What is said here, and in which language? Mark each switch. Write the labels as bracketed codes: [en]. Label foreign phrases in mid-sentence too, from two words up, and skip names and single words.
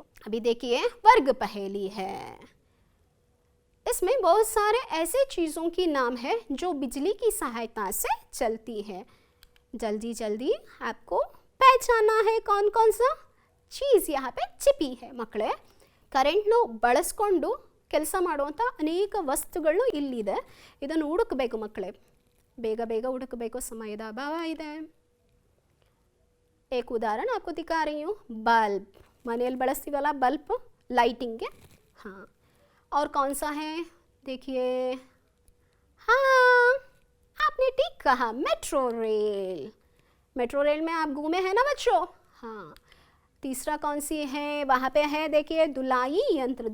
[hi] अभी देखिए वर्ग पहेली है। इसमें बहुत सारे ऐसे चीज़ों की नाम है जो बिजली की सहायता से चलती है। जल्दी जल्दी आपको पहचाना है कौन कौन सा चीज़ यहाँ पे छिपी है ಮಕ್ಕಳೇ। [kn] ಕರೆಂಟ್ನು ಬಳಸ್ಕೊಂಡು ಕೆಲಸ ಮಾಡುವಂಥ ಅನೇಕ ವಸ್ತುಗಳು ಇಲ್ಲಿದೆ, ಇದನ್ನು ಹುಡುಕಬೇಕು ಮಕ್ಕಳೇ, ಬೇಗ ಬೇಗ ಹುಡುಕಬೇಕು, ಸಮಯದ ಅಭಾವ ಇದೆ। [hi] एक उदाहरण आपको दिखा रही हूँ, बल्ब, [kn] ಮನೆಯಲ್ಲಿ ಬಳಸ್ತೀವಲ್ಲ [en] bulb lighting, [kn] हाँ। [hi] और कौन सा है देखिए, हाँ आपने ठीक कहा, मेट्रो रेल। मेट्रो रेल में आप घूमे हैं ना बच्चों, हाँ। तीसरा कौन सी है, वहाँ पे है देखिए धुलाई यंत्र।